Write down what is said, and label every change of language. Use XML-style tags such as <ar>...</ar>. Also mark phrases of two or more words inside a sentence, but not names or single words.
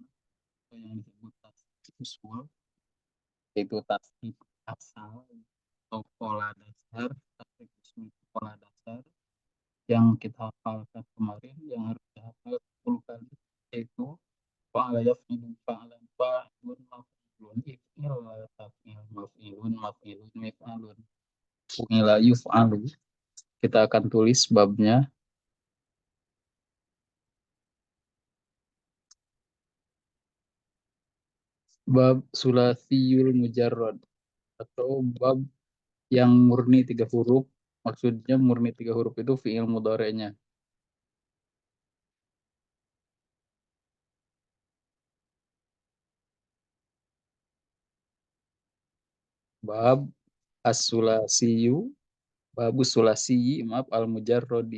<id>atau yang disebut</id> <ar>تسبيح أصول,</ar> <id>yaitu tasbih asal atau pola dasar,</id> <ar>تسبيح أصول</ar> <id>itu pola dasar yang kita hafalkan kemarin, yang harus dihafal 10 kali, yaitu</id> <ar>فعل يفعل فعلا فاعل مفعول افعل تفعل مفعل مفعل مفعل فعل يفعل.</ar> <id>Kita akan tulis babnya.</id> <ar>باب الثلاثي المجرد</ar> <id>atau bab yang murni 3 huruf. Maksudnya murni 3 huruf itu</id> <ar>فعل مضارع. باب الثلاثي باب الثلاثي,</ar> <id>maaf, al-mujarrodi.</id>